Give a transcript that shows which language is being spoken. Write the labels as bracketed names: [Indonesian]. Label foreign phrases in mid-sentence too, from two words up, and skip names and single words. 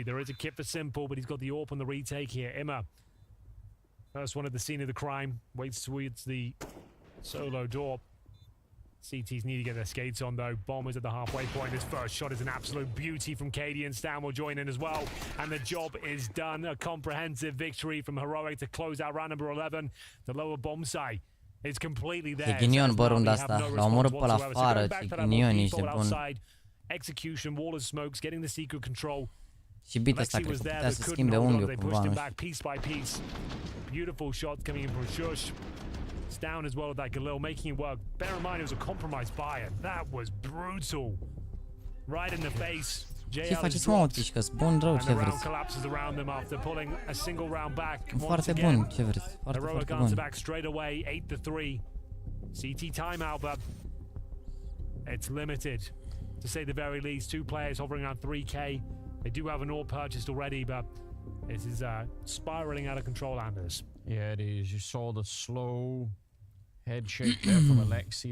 [English] There is a kit for Simple, but he's got the AWP on the retake here. Emma, first one at the scene of the crime, waits towards the solo door. CTs need to get their skates on though. Bombers at the halfway point. His first shot is an absolute beauty from Katie, and Stan will join in as well. And the job is done. A comprehensive victory from Heroic to close out round number 11. The lower bomb site is completely there. [Romanian] Ghinion, bă, runda asta. L-a omorât pe la afară. Ce ghinion, ești nebun. [English] Execution, wall of smokes, getting the secret control. [Romanian] Și bit ăsta cred că putea să schimbe unghiul cumva, nu știu. [English] Piece by piece. Beautiful shot coming in from Shush. It's down as well with that Galil, making it work. Bear in mind it was a compromised buy, and that was brutal. Right in the face. [Romanian] Ce faceți, mă, autici, că-s bun rău, ce vreți? Foarte bun, ce vreți? Foarte, foarte bun. [English] CT timeout, but it's limited. To say the very least, 2 players hovering around 3k. They do have an all purchased already, but this is spiraling out of control, Anders. Yeah, it is. You saw the slow head shake there from Alexi.